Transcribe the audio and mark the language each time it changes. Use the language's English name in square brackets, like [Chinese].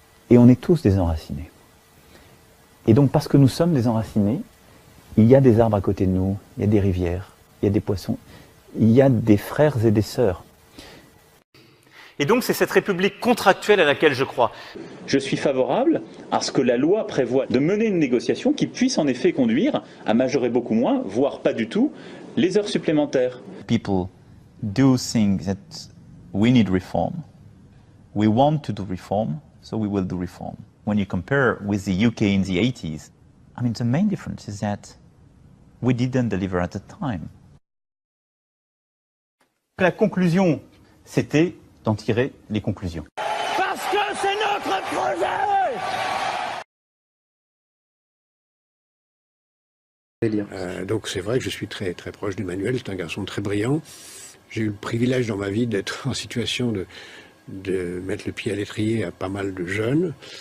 [French] Et on est tous des enracinés. Et donc, parce que nous sommes des enracinés, il y a des arbres à côté de nous, il y a des rivières, il y a des poissons, il y a des frères et des sœurs. Et donc, c'est cette république contractuelle à laquelle je crois. Je suis favorable à ce que la loi prévoie de mener une négociation qui puisse en effet conduire à majorer beaucoup moins, voire pas du tout, les heures supplémentaires. [English] People do think that we need reform. We want to do reform, so we will do reform. When you compare with the UK in the 80s, I mean, the main difference is that we didn't deliver at the time. [French] La conclusion, c'était d'en tirer les conclusions. Parce que c'est notre projet! Donc c'est vrai que je suis très proche d'Emmanuel, c'est un garçon très brillant. J'ai eu le privilège dans ma vie d'être en situation de mettre le pied à l'étrier à pas mal de jeunes.